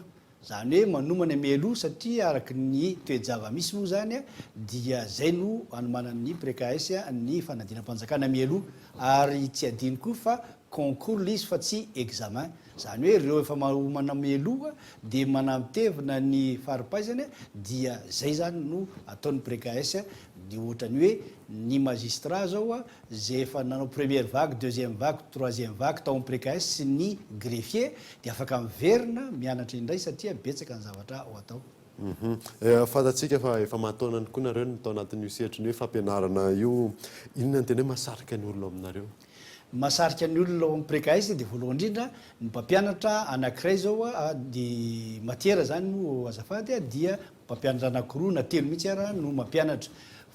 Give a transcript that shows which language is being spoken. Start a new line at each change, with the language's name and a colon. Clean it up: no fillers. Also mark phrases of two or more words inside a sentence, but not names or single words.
Malagasy: Zany hoe manomana mialoha satria araky ny toejava misy moa zany dia zay no anomanana ny prikaesa ny fanadinam-panjakana mialoha ary tsy adino koa fa concours izy fa tsy examen. Zany hoe reo efa manao mialoha dia manamtevina ny faripaizany dia zay zany no ataon'ny prikaesa. Dia ohatrany hoe ny magistrat zao zay efa nanao
French: première vague, deuxième vague, troisième vague
Malagasy: tao amin'ny prikaesa sy ny greffier dia afaka miverina mianatra indray satria betsaka ny zavatra ao atao. Fantatsika fa efa mataonany koa nareo ny tao anatin'io sehatriny hoe fampianarana io, inona ny tena hoe masarika ny olona aminareo? Masarika ny olona ao amin'ny prikaesa dia voalohany indrindra ny mpampianatra anankiray zao dia matiera zany no azafady dia mpampianatra anankiroa na telo mihitsy ara no mampianatra.